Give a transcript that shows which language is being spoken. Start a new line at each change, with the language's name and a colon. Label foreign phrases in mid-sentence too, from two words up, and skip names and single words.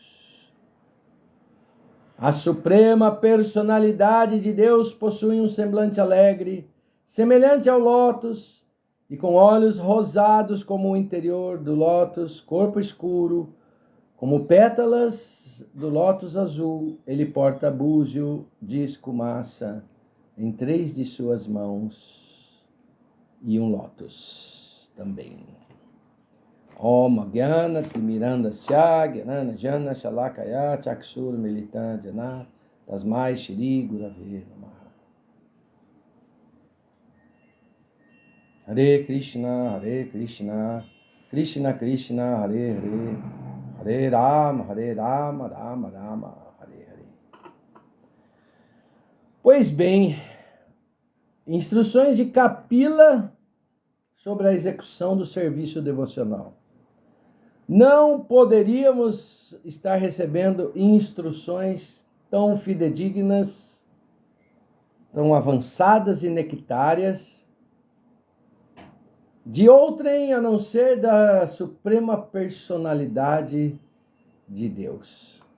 Portuguese: A suprema personalidade de Deus possui um semblante alegre, semelhante ao lótus, e com olhos rosados como o interior do lótus, corpo escuro, como pétalas do lótus azul. Ele porta búzio, disco, massa em 3 de suas mãos e um lótus também.
Sanskrit: Om Gyana Timirandasya Gyanana Jana Shalakaya Chakshur Militan Jana Tasmai Shri Gurave Namaha. Hare Krishna, Krishna Krishna, Hare Hare, Hare Rama, Rama Rama, Hare Hare.
Portuguese: Pois bem, instruções de Kapila sobre a execução do serviço devocional. Não poderíamos estar recebendo instruções tão fidedignas, tão avançadas e nectárias, de outrem a não ser da suprema personalidade de Deus.